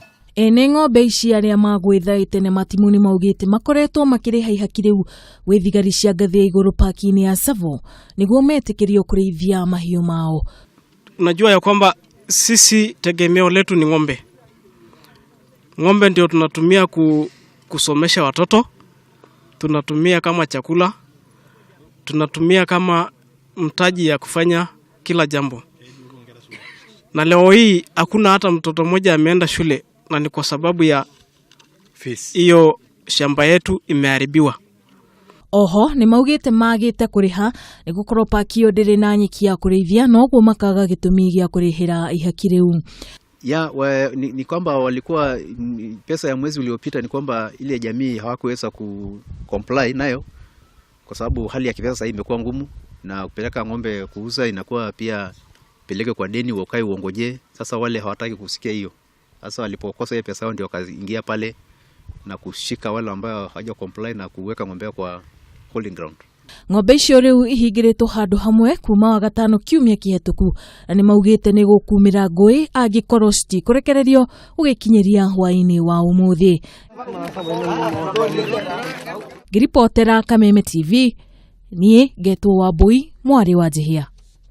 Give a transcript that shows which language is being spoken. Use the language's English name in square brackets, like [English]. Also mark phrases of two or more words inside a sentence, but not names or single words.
[Kikuyu] Ene ng'ombe ici aria magwitha itene matimu ni maugite makoretwo makiriha ihaki riu gwi thigari cia ngathi ya iguru parki-ini ya Tsavo niguo metikirio kurithia mahiu mao. [Swahili] Unajua ya kwamba sisi tegemeo letu ni ng'ombe. Ng'ombe ndio tunatumia kusomesha watoto, tunatumia kama chakula, tunatumia kama mtaji ya kufanya kila jambo. Na leo hii hakuna hata mtoto mmoja ameenda shule, na ni kwa sababu ya hiyo shamba yetu imeharibiwa. [Kikuyu] Oho ni maugite magite kuriha ni gukorwo parki iyo ndiri na nyeki ya kurithia, no guo makaga gitumi gia kurihira ihaki riu. [Swahili] Ni kwamba walikuwa pesa ya mwezi uliopita, ni kwamba ile jamii hawakuweza comply nayo kwa sababu hali ya kipesa sasa imekuwa ngumu, na kupeleka ng'ombe kuuza inakuwa pia peleke kwa deni ukae uongoje. Sasa wale hawataki kusikia hiyo. Sasa walipokosa hiyo pesa ndio wakaingia pale na kushika wale ambao hawaja comply na kuweka ng'ombe kwa [English] holding ground. [Kikuyu] Ng'ombe icio riu ihingiritwo handu hamwe kuma wa gatano kiumia kihituku, na ni maugite ni gukumira ngui angikorwo citikurekererio ugikinyiria hwaini wa umuthi. Ngiripotera Kameme TV, nie ngetwo Wambui Njihia.